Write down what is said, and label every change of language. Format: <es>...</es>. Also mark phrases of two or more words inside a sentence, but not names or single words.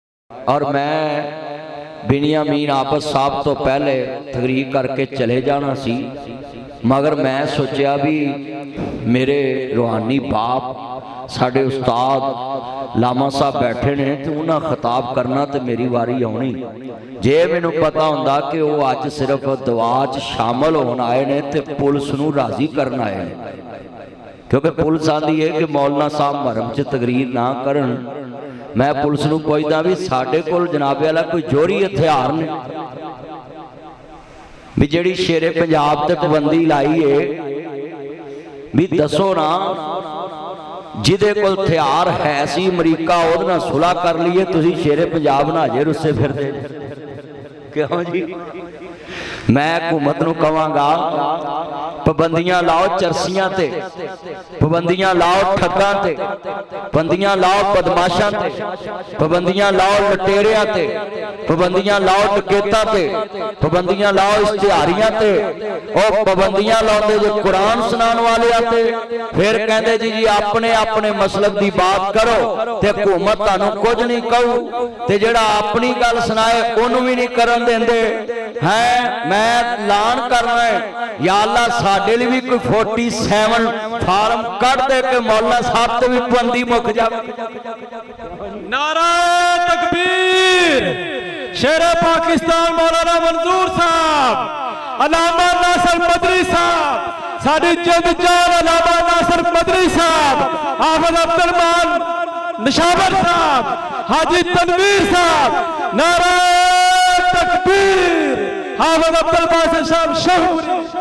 <pa>اور میں بنیامین عابد صاحب تو پہلے تقریر کر کے چلے جانا سی، مگر میں سوچیا بھی میرے روحانی باپ ساڈے استاد لاما صاحب بیٹھے نے تو انہاں خطاب کرنا تو میری واری آنی، جے مینوں پتا ہوندا کہ وہ اج صرف دعا چ شامل ہونا آئے نے تے پولیس نوں راضی کرنا آئے نے، کیونکہ پولیس آندی ہے کہ مولانا صاحب محرم چ تقریر نہ کرن۔ میں پولیس نوں پوچھدا بھی ساڈے کول جناب والا کوئی جوہری ہتھیار نے بھی جڑی شیر پنجاب تے پابندی لائی ہے بھی دسو نا، جدے کول ہتھیار ہے سی امریکہ اودے نال صلح کر لیے، تسی شیر پنجاب نال اجے رسے پھردے کیوں جی؟ میں حکومت نوں کہاں گا پابندیاں لاؤ چرسیاں تے، پابندیاں لاؤ ٹھگاں تے، پابندیاں لاؤ بدماشاں تے، پابندیاں لاؤ لٹیریاں تے، پابندیاں لاؤ ڈکیتاں تے، پابندیاں لاؤ اشتہاریاں تے، او پابندیاں لاؤندے جو قرآن سنان والے آتے، پھر کہندے جی اپنے اپنے مسلک دی بات کرو تے حکومت تانوں کچھ نہیں کہو، تے جڑا اپنی گل سنائے انہوں بھی نہیں کرن دیندے ہیں۔ میں اعلان کرنا ہے یا اللہ ساڈے لیے بھی کوئی 47 فارم کٹ دے کے مولانا صاحب تے بھی پابندی مک جاوے۔ نعرہ تکبیر، شیر پاکستان مولانا منظور صاحب، علامہ ناصر مدری صاحب، ساڈی جد جان علامہ ناصر مدری صاحب، حافظ عبدالرحمان نشاور صاحب، حاجی تنویر صاحب، نعرہ تکبیر، حافظ عبدالباسط صاحب شہوری۔</pa>